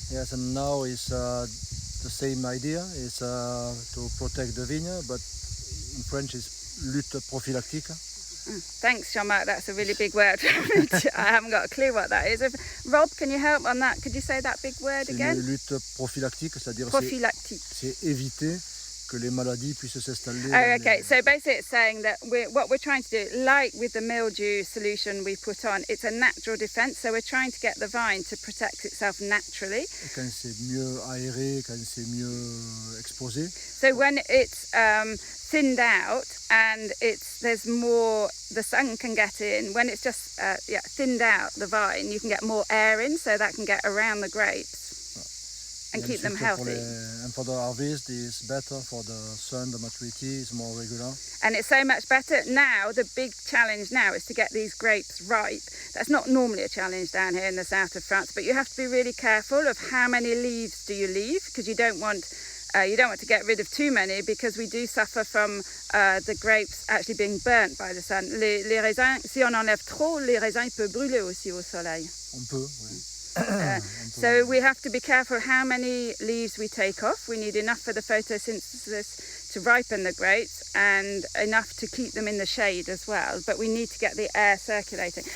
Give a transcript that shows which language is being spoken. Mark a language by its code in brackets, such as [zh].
[en] Yes, and now it's the same idea. It's to protect the vineyard, but in French it's lutte prophylactique. Thanks, Jean Marc. That's a really big word. I haven't got a clue what that is. Rob, can you help on that? Could you say that big word again? [fr] C'est lutte prophylactique, c'est-à-dire c'est éviter que les maladies puissent s'installer. [en] Oh, okay. So basically it's saying that what we're trying to do, like with the mildew solution we put on, it's a natural defense. So we're trying to get the vine to protect itself naturally. [fr] Quand c'est mieux aéré, quand c'est mieux exposé. [en] So when it's thinned out and there's more, the sun can get in. When it's just thinned out, the vine, you can get more air in, so that can get around the grapes and keep them healthy. And for the harvest, it's better for the sun, the maturity is more regular. And it's so much better. Now, the big challenge now is to get these grapes ripe. That's not normally a challenge down here in the south of France, but you have to be really careful of how many leaves do you leave, because you don't want to get rid of too many, because we do suffer from the grapes actually being burnt by the sun. [fr] Les raisins, si on enlève trop, les raisins ils peuvent brûler aussi au soleil. On peut, oui. [en] So we have to be careful how many leaves we take off. We need enough for the photosynthesis to ripen the grapes and enough to keep them in the shade as well. But we need to get the air circulating.